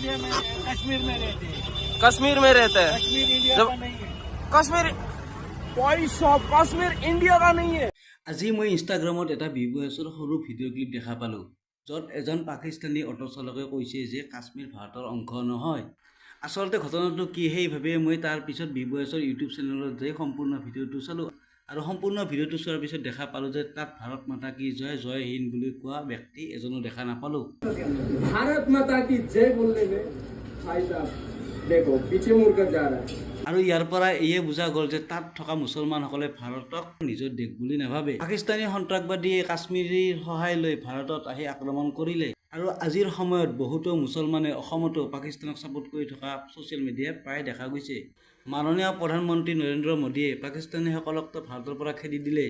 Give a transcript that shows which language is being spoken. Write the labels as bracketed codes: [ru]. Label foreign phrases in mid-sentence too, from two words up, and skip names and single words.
[hi] कश्मीर में रहते हैं। कश्मीर में रहते हैं। कश्मीर इंडिया जब का नहीं है। कश्मीर कश्मीर इंडिया का नहीं है। [as] আজি মই ইনষ্টাগ্ৰামত এটা ভিভএছৰ সৰু ভিডিঅ' ক্লিপ দেখা পালোঁ য'ত এজন পাকিস্তানী অটো চালকে কৈছে যে কাশ্মীৰ ভাৰতৰ অংশ নহয়। আচলতে ঘটনাটো কি সেইভাৱে মই তাৰ পিছত ভিভএছৰ ইউটিউব চেনেলত যাই সম্পূৰ্ণ ভিডিঅ'টো চালোঁ আৰু সম্পূৰ্ণ ভিডিঅ'টো চোৱাৰ পিছত দেখা পালোঁ যে তাত [hi] भारत माता की जय जय हिन्द [as] বুলি কোৱা ব্যক্তি এজনো দেখা নাপালোঁ। [hi] भारत माता की जय बोलने में भाई साहब देखो पीछे मुड़कर जा रहा है। [as] আৰু ইয়াৰ পৰা এয়ে বুজা গ'ল যে তাত থকা মুছলমানসকলে ভাৰতক নিজৰ দেশ বুলি নাভাবে। পাকিস্তানী সন্ত্ৰাসবাদীয়ে কাশ্মীৰীৰ সহায় লৈ ভাৰতত আহি আক্ৰমণ কৰিলে আৰু আজিৰ সময়ত বহুতো মুছলমানে অসমতো পাকিস্তানক ছাপোৰ্ট কৰি থকা ছ'চিয়েল মিডিয়াত প্ৰায় দেখা গৈছে। মাননীয় প্ৰধানমন্ত্ৰী নৰেন্দ্ৰ মোদীয়ে পাকিস্তানীসকলকতো ভাৰতৰ পৰা খেদি দিলে।